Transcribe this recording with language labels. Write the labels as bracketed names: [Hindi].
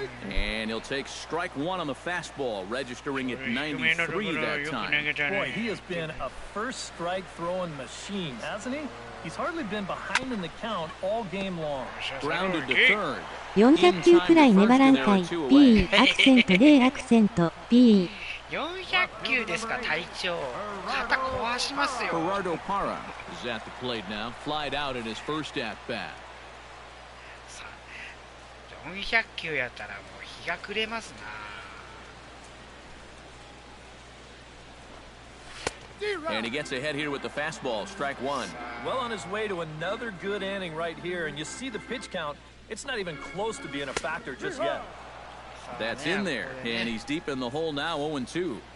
[English] And he'll take strike one on the fastball, registering at 93 that time. Boy, he has been a first strike throwing machine, hasn't he? He's hardly been behind in the count all game long. Grounded to third. [Japanese] 400球くらい粘らんかい。 P アクセント0アクセント P。 400球ですか、隊長。肩壊しますよ。 [English] Gerardo Parra is at the plate now. Flied out in his first at bat. [Japanese] 400球やったらもう日が暮れますな。 [English] And he gets ahead here with the fastball, strike one. Well on his way to another good inning right here, and you see the pitch count. It's not even close to being a factor just yet. That's in there, and he's deep in the hole now, 0-2.